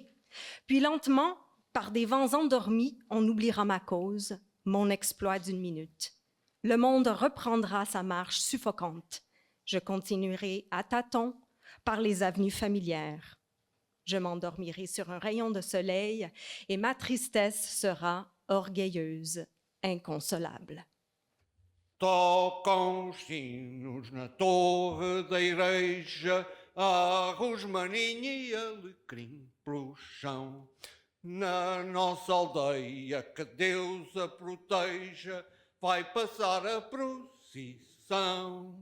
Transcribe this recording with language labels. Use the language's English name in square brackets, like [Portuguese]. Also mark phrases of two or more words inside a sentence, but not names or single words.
[French] Puis lentement, par des vents endormis, on oubliera ma cause, mon exploit d'une minute. Le monde reprendra sa marche suffocante. Je continuerai à tâtons par les avenues familières. Je m'endormirai sur un rayon de soleil et ma tristesse sera orgueilleuse, inconsolable. [Portuguese] Tocam os sinos na torre da igreja, a rosmaninha e alecrim pelo chão. Na nossa aldeia que Deus a proteja, vai passar a procissão.